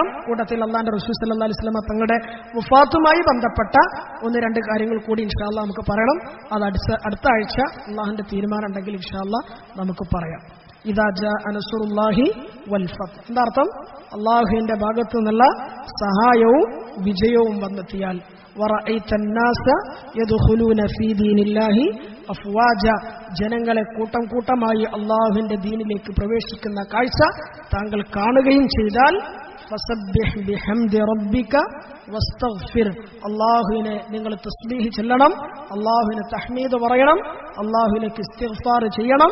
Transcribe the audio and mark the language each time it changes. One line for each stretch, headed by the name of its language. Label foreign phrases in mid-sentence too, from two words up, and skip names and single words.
Malayalam: കൂട്ടത്തിൽ അള്ളാന്റെ റസൂൽ
Arabic: صلى الله عليه وسلم
Malayalam: തങ്ങളുടെ വഫാത്തുമായി ബന്ധപ്പെട്ട 1-2 കാര്യങ്ങൾ കൂടി
Arabic: إن شاء الله
Malayalam: നമുക്ക് പറയണം. അത് അടുത്ത ആഴ്ച അള്ളാഹുന്റെ തീരുമാനം ഉണ്ടെങ്കിൽ
Arabic: إن شاء الله
Malayalam: നമുക്ക് പറയാം.
Arabic: إذا جاء نصر الله والفتح,
Malayalam: എന്താ അർത്ഥം? അള്ളാഹുവിന്റെ ഭാഗത്തു നിന്നുള്ള സഹായവും വിജയവും വന്നെത്തിയാൽ.
Arabic: വറഅയ്ത الناس يدخلون في دين الله أفواجا,
Malayalam: ജനങ്ങളെ കൂട്ടം കൂട്ടമായി അള്ളാഹുവിന്റെ ദീനിലേക്ക് പ്രവേശിക്കുന്ന കാഴ്ച താങ്കൾ കാണുകയും ചെയ്താൽ,
Arabic: فسبح بحمد ربك واستغفر,
Malayalam: അള്ളാഹുവിനെ നിങ്ങൾ തസ്ബീഹ് ചൊല്ലണം, അള്ളാഹുവിനെ തഹ്മീദ് പറയണം, അള്ളാഹുവിലേക്ക് ഇസ്തിഗ്ഫാർ ചെയ്യണം.